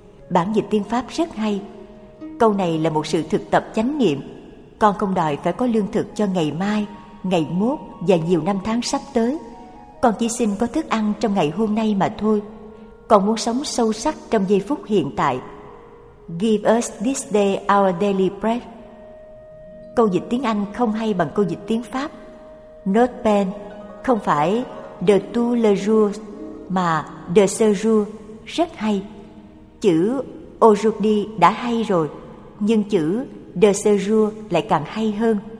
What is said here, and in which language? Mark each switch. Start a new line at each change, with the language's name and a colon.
Vietnamese: Bản dịch tiếng Pháp rất hay. Câu này là một sự thực tập chánh niệm. Con không đòi phải có lương thực cho ngày mai, ngày mốt và nhiều năm tháng sắp tới. Con chỉ xin có thức ăn trong ngày hôm nay mà thôi. Con muốn sống sâu sắc trong giây phút hiện tại.
English: Give us this day our daily bread.
Vietnamese: Câu dịch tiếng Anh không hay bằng câu dịch tiếng Pháp.
French: Notre pain
Vietnamese: không phải
French: de tout le jour
Vietnamese: mà
French: de ce jour,
Vietnamese: rất hay. Chữ aujourd'hui đã hay rồi, nhưng chữ
French: de ce jour
Vietnamese: lại càng hay hơn.